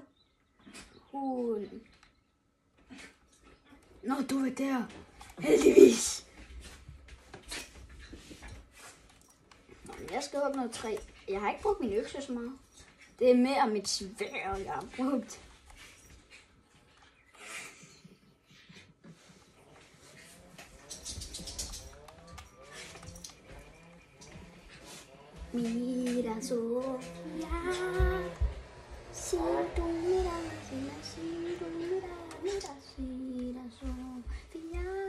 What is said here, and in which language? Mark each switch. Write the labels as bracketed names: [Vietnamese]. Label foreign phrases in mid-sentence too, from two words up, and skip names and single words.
[Danish] Hun. Nå, du er der. Heldigvis. Jeg skal opnå 3. Jeg har ikke brugt min økse så meget. Det er mere mit sværd, jeg har brugt. [Spanish] Mira Sofia, si tu miras, si tu miras, mira Sofia,